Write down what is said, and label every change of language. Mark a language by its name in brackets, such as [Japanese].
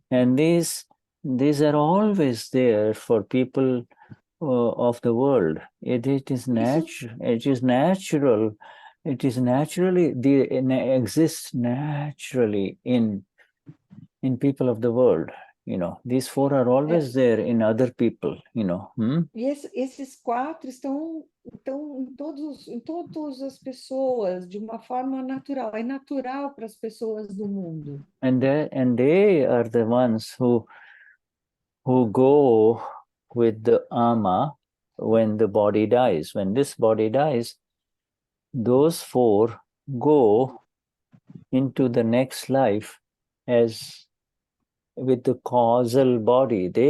[English] And these are always there for people of the world. It is natural it is naturally, exists naturally in people of the world. These four are always there in other people. [Portuguese] E esses quatro estão em todas as pessoas de uma forma natural. É natural para as pessoas do mundo. [English] And they are the ones who go with the ama when the body dies. When this body dies, those four go into the next life as with the causal body.